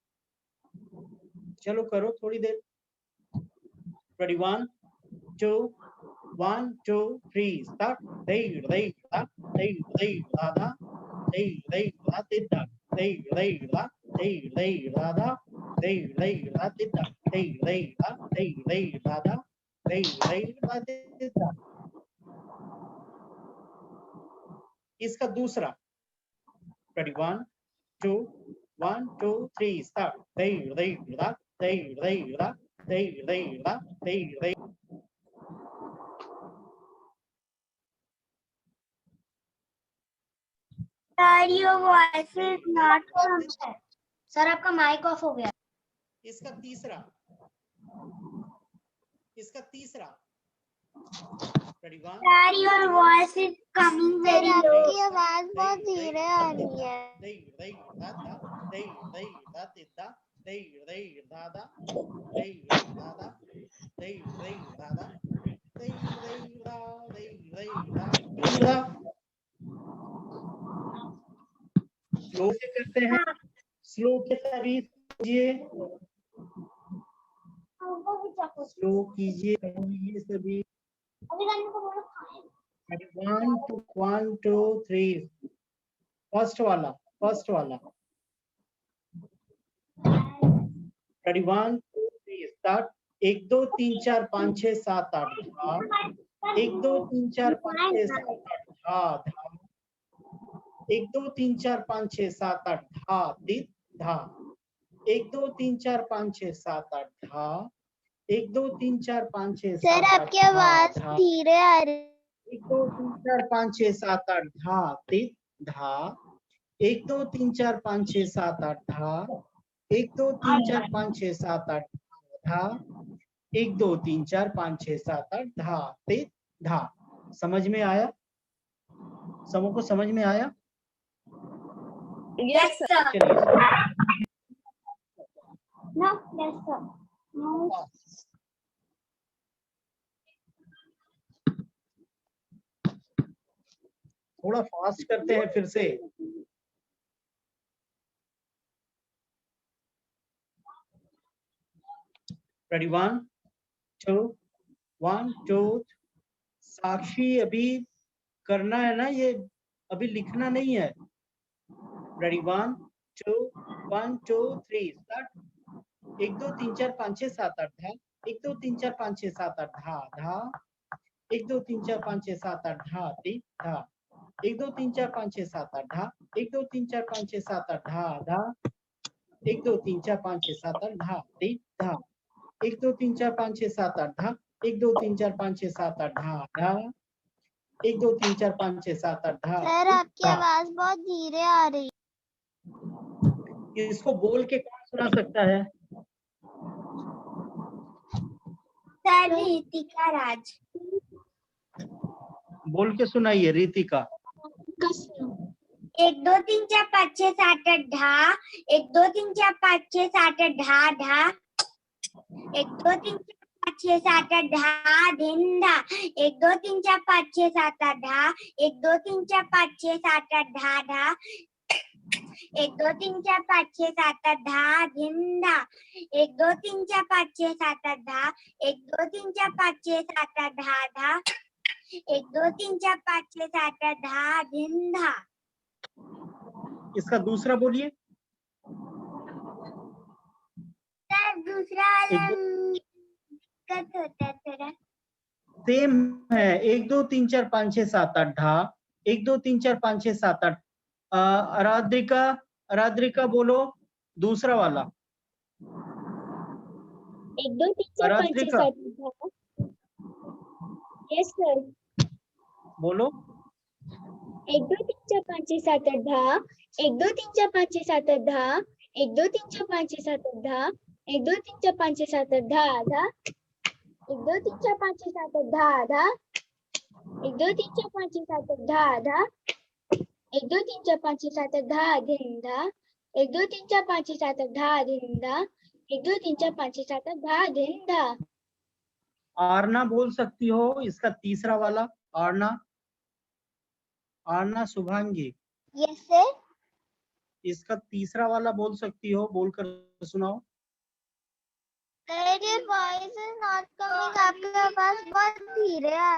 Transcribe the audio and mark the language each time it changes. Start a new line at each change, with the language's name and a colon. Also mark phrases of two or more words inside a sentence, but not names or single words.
Hindi: चलो करो थोड़ी देर। रेडी 1 2 1 2 3 स्टार्ट। दई दई दा दई दई दा दा दई दई दा तिद्धा दई दई दा दई दई दा दा दई दई दा तिद्धा दई दई दा दा दई दई दा तिद्धा। इसका दूसरा।
English: ready 1 2 1 2 3 start. दई दई दा दई दई दा दई दई दा दई दई।
Hindi: सर,
English: your voice is not coming.
Hindi: सर, आपका माइक ऑफ हो गया। इसका तीसरा। रेडी 1 सर,
English: your voice is coming
Hindi: सर,
English: very low.
Hindi: आपकी आवाज बहुत धीरे आ रही है। दई दई दा दा दई दई दा तिद्धा दई दई दा दा दई दई दा दा दई दई दा दा दई दई दा दई दई दा। स्लो से करते हैं, स्लो के सभी कीजिए, स्लो कीजिए ये सभी। अभी करने को बोलो। 1 2 3 फर्स्ट वाला रेडी 1 2 3 स्टार्ट 1 2 3 4 5 6 7 8 धा 1 2 3 4 5 6 7 8 धा धा 1 2 3 4 5 6 7 8 धा दित धा 1 2 3 4 5 6 7 8 धा 1 2 3 4 5 6 7 सर 8 आपकी आवाज धा धीरे आ रही 1 2 3 4 5 6 7 8 धा दित धा 1 2 3 4 5 6 7 8 धा 1 2 3 4 5 6 7 8 धा 1 2 3 4 5 6 7 8 धा ते धा। समझ में आया? सबों को समझ में आया?
English: Yes, sir.
Hindi: चलिए
English: No, yes, sir. No.
Hindi: थोड़ा फास्ट करते हैं फिर से। रेडी 1 2 1 2 साक्षी अभी करना है ना, ये अभी लिखना नहीं है। रेडी 1 2 1 2 3 स्टार्ट 1 2 3 4 5 6 7 8 धा 1 2 3 4 5 6 7 8 धा धा 1 2 3 4 5 6 7 8 धा ती धा 1 2 3 4 5 6 7 8 धा 1 2 3 4 5 6 7 8 धा धा 1 2 3 4 5 6 7 8 धा ती धा 1 2 3 4 5 6 7 8 धा 1 2 3 4 5 6 7 8 धा धा 1 2 3 4 5 6 7 8 धा सर आपकी धा। आवाज बहुत धीरे आ रही इसको बोल के कौन सुना सकता है? सर रीतिका राज। बोल के सुनाइए रीतिका। 1 2 3 4 5 6 7 8 धा 1 2 3 4 5 6 7 8 धा धा 1 2 3 4 5 6 7 8 धा धिन धा 1 2 3 4 5 6 7 8 धा 1 2 3 4 5 6 7 8 धा धा 1 2 3 4 5 6 7 8 धा धिन धा 1 2 3 4 5 6 7 8 धा 1 2 3 4 5 6 7 8 धा धा 1 2 3 4 5 6 7 8 धा धिन धा। इसका दूसरा बोलिए। सर दूसरा वाला एक दिक्कत होता है थोड़ा। सेम है 1 2 3 4 5 6 7 8 धा 1 2 3 4 5 6 7 8 आराध्रिका बोलो दूसरा वाला। 1 2 3 4 5 6 आराध्रिका
English: 7 yes sir
Hindi: बोलो। 1 2 3 4 5 6 7 8 धा 1 2 3 4 5 6 7 8 धा 1 2 3 4 5 6 7 8 धा 1 2 3 4 5 6 7 8 धा धा 1 2 3 4 5 6 7 8 धा धा 1 2 3 4 5 6 7 8 धा धा 1 2 3 4 5 6 7 8 धा धिन धा 1 2 3 4 5 6 7 8 धा धिन धा 1 2 3 4 5 6 7 8 धा धिन धा। आरना बोल सकती हो इसका तीसरा वाला। आरना आरना शुभांगी
English: yes sir
Hindi: इसका तीसरा वाला बोल सकती हो, बोलकर सुनाओ।
English: sir your voice is not coming
Hindi: आपकी आवाज बहुत धीरे आ